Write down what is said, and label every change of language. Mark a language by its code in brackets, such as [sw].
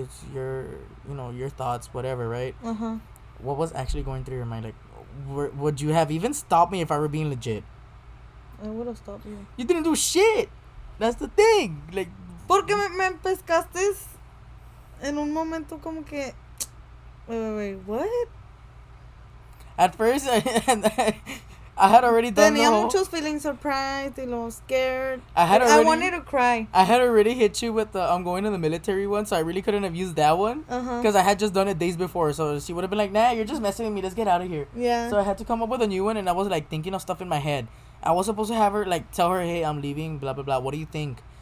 [en] It's your, your thoughts, whatever, right? What was actually going through your mind? Like, would you have even stopped me if I were being legit? I would have stopped you. You didn't do shit. That's the thing. Like, [es] porque me pescaste en un momento como que [en] wait, what? At first, I had already done [es] Tenía muchos [en] feeling surprised [es] y luego scared. [en] I wanted to cry. I had already hit you with the I'm going to the military one, so I really couldn't have used that one. Because I had just done it days before, so she would have been like, nah, you're just messing with me, let's get out of here. Yeah. So I had to come up with a new one, and I was like thinking of stuff in my head. I was supposed to have her, like, tell her, hey, I'm leaving, blah, blah, blah, what do you think?